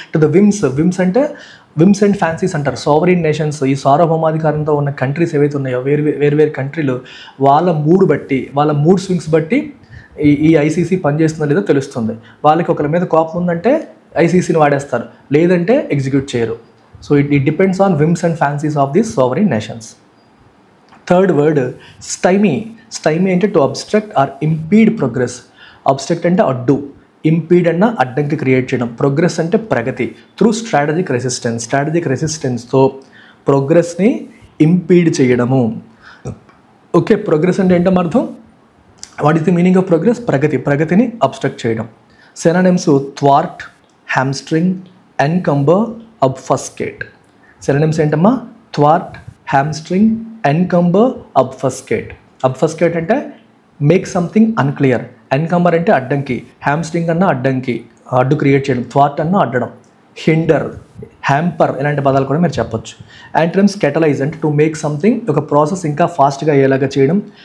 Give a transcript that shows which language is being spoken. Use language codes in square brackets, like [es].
[te] To the VIMS అంటే whims and fancies అంటారు. సావరెయిన్ nations, ఈ సార్వభౌమాధికారంతో ఉన్న కంట్రీస్ ఏవైతే ఉన్నాయో, వేరు కంట్రీలు, వాళ్ళ మూడ్ స్వింగ్స్ బట్టి ఈ ఐసీసీ పనిచేస్తుందో లేదో తెలుస్తుంది. వాళ్ళకి ఒకరి మీద కోపం ఉందంటే ఐసీసీని వాడేస్తారు, లేదంటే ఎగ్జిక్యూట్ చేయరు. [en] So it depends on whims and fancies of these sovereign nations. Third word, stymie. Stymie అంటే to obstruct or impede progress. [te] Obstruct అంటే అడ్డు, impede అన్న అడ్డంకి క్రియేట్ చేయడం, progress అంటే ప్రగతి. [en] Through strategic resistance [te] తో ప్రోగ్రెస్ని ఇంపీడ్ చేయడము. ఓకే, ప్రోగ్రెస్ అంటే ఏంటో అర్థం? [en] What is the meaning of progress? [te] ప్రగతిని అబ్స్ట్రక్ట్ చేయడం. [en] Synonyms thwart, hamstring, encumber, obfuscate. Synonyms ఏంటమ్మా? thwart, hamstring, encumber, obfuscate. [te] obfuscate అంటే [en] make something unclear, [te] ఎన్కంబర్ అంటే అడ్డంకి, హ్యామ్స్ట్రింగ్ అన్న అడ్డంకి, అడ్డు క్రియేట్ చేయడం, thwart అన్న అడ్డడం, హిండర్, హ్యాంపర్ ఇలాంటి పదాలు కూడా మీరు చెప్పొచ్చు. యాంటోనిమ్స్ కెటలైజ్ అంటే [en] to make something, [te] ఒక ప్రాసెస్ ఇంకా ఫాస్ట్గా అయ్యేలాగా చేయడం.